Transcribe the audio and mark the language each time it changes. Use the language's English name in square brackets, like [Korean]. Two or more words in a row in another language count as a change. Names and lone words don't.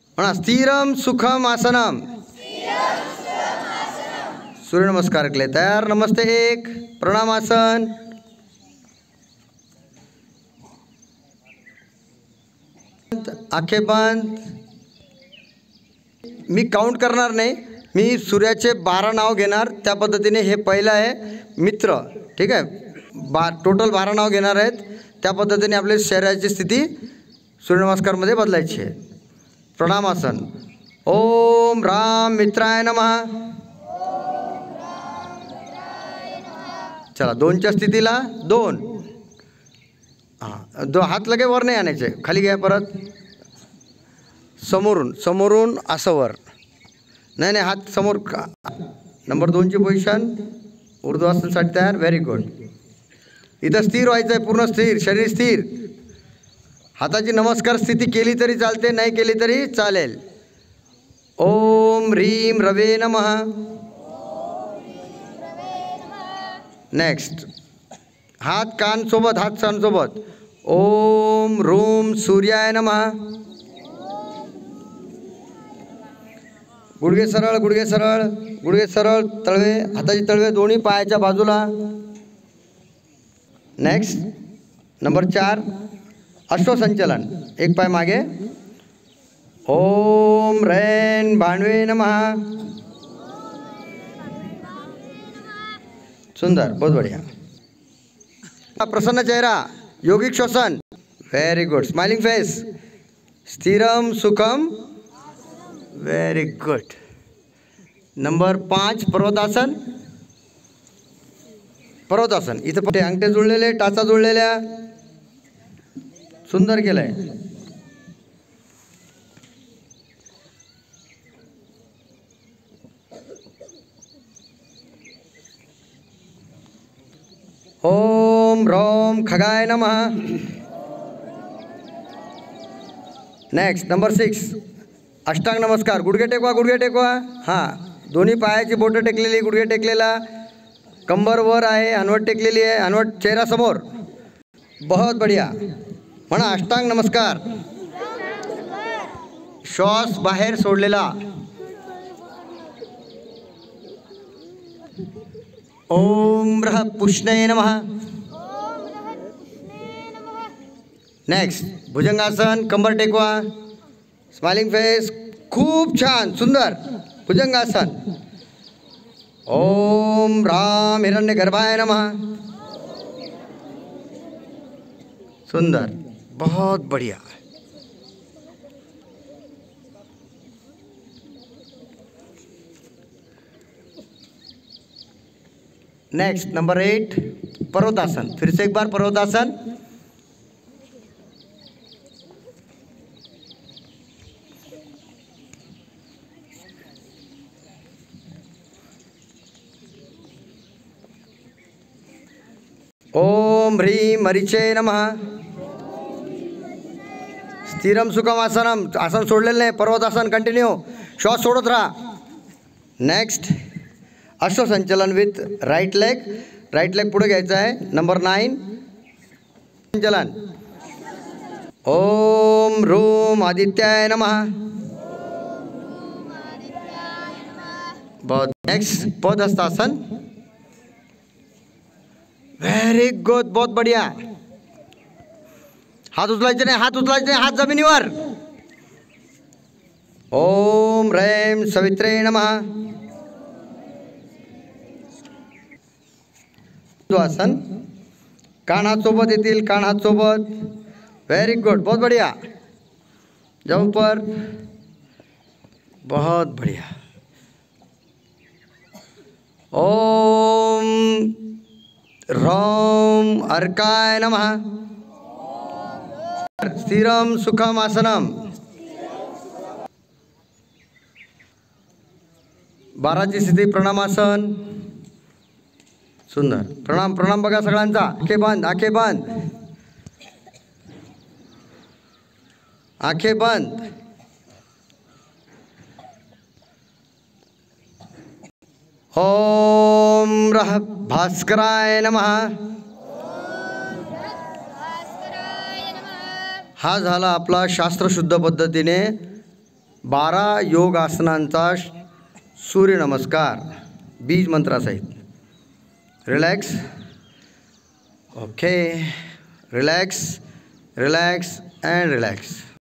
[Sanskrit] म्हणा स्थिरम सुखम आसनम. [Marathi] सूर्यनमस्कार केले. तयार. नमस्ते. एक प्रणामासन. [Hindi] आंखे बंद. [Marathi] मी काउंट करणार नाही. मी सूर्याचे 12 नाव घेणार. त्या पद्धतीने हे पहिलं आहे मित्र. ठीक आहे. टोटल 12 नाव घेणार आहेत. त्या पद्धतीने आपल्या शरीराची स्थिती सूर्यनमस्कारमध्ये बदलायची आहे. [Sanskrit] प्रणामासन. ओम राम मित्राय नमः. [Marathi] चला 2च्या स्थितीला 2. हां, हात लगे वर नाही आणायचे, खाली घ्या. परत समोरून असं वर. नाही, हात समोर. नंबर 2ची पोझिशन ऊर्ध्वासनासाठी तयार. [English] very good. [Marathi] इथं स्थिर व्हायचं आहे, पूर्ण स्थिर, शरीर स्थिर. हाताची नमस्कार स्थिती केली तरी चालते, नाही केली तरी चालेल. [Sanskrit] ओम ह्रीम रवे नमः. [Marathi] नेक्स्ट. हात कान सोबत. [Sanskrit] ओम रूम सूर्याय नमः. [Marathi] गुडघे सरळ. तळवे, हाताची तळवे दोन्ही पायाच्या बाजूला. नेक्स्ट. नंबर 4 अश्वसंचलन. एक पाय मागे. [Sanskrit] ओम रैन भांडवे नमः. [Hindi] सुंदर, बहुत बढ़िया. [Marathi] प्रसन्न चेहरा, योगिक श्वसन. [English] very good. smiling face. [Sanskrit] स्थिरम सुखम. [English] very good. [Marathi] नंबर 5 पर्वतासन. इथं अंगठे जुळलेले, टाचा जुळलेल्या. सुंदर केलंय. [Sanskrit] ओम रोम खगाय नमः. [Marathi] नेक्स्ट. नंबर 6 अष्टांग नमस्कार. गुडघे टेकवा. हां, दोन्ही पायाची बोटं टेकलेली, गुडघे टेकलेला, कंबर वर आहे, हनवट टेकलेली आहे, हनवट चेहरा समोर. [Hindi] बहुत बढ़िया. [Marathi] म्हणा अष्टांग नमस्कार. श्वास बाहेर सोडलेला. [Sanskrit] ओम ब्रह पुष्णये नमः. [Marathi] नेक्स्ट. भुजंगासन. कंबर टेकवा. [English] smiling face. [Marathi] खूप छान, सुंदर. भुजंगासन. [Sanskrit] ओम राम हिरण्य गर्भाय नमः. [Hindi] सुंदर, बहुत बढ़िया. [Marathi] नेक्स्ट. [Hindi] नंबर 8 पर्वतासन. फिर से एक बार पर्वतासन. [Sanskrit] ओम ह्रीम मरीचे नमः. स्थिरम सुखम आसनम. [Marathi] आसन सोडलेलं नाही. पर्वतासन कंटिन्यू. श्वास सोडत राहा. नेक्स्ट. अश्वसंचलन [English] with right leg [Marathi] पुढे घ्यायचं आहे. [Sanskrit] नंबर 9 संचलन. ओम रूम आदित्याय नमः. [Marathi] बहुत. नेक्स्ट. पदहस्तासन. [English] very good, [Hindi] बहुत बढ़िया. [Marathi] हात उचलायचे नाही, हात जमिनीवर. [Sanskrit] ओम रैम सवित्रे नमः. [Marathi] आसन. कान हात सोबत येतील, कान हात सोबत. [English] very good, [Hindi] बहुत बढ़िया. जाओ ऊपर. बहुत बढ़िया. [Sanskrit] ओम रोम अर्काय नमः. स्थिरम सुखम आसनम. [Marathi] 12ची स्थिती प्रणामासन. सुंदर. प्रणाम बघा सगळ्यांचा. [Hindi] आंखें बंद. [Sanskrit] ओम रह भास्कराय नमः. [Marathi] हा झाला आपला शास्त्रशुद्ध पद्धतीने 12 योग आसनांचा सूर्यनमस्कार बीज मंत्रासहित। [English] relax, okay, relax, relax and relax.